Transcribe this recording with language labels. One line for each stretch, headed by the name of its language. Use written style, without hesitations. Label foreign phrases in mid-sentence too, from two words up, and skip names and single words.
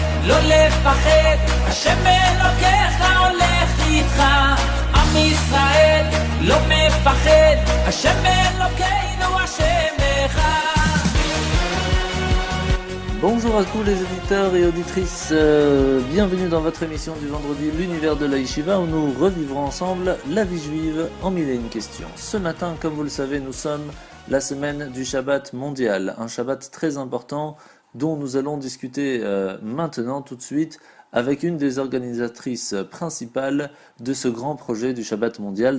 Hebrew: לא לפחד, השם אלוקיך הולך איתך. עם ישראל לא מפחד, השם אלוקינו השם אחד.
French: Bonjour à tous les auditeurs et auditrices, bienvenue dans votre émission du vendredi, l'univers de la Yeshiva, où nous revivrons ensemble la vie juive en mille et une questions. Ce matin, comme vous le savez, nous sommes la semaine du Shabbat mondial, un Shabbat très important dont nous allons discuter maintenant tout de suite avec une des organisatrices principales de ce grand projet du Shabbat mondial.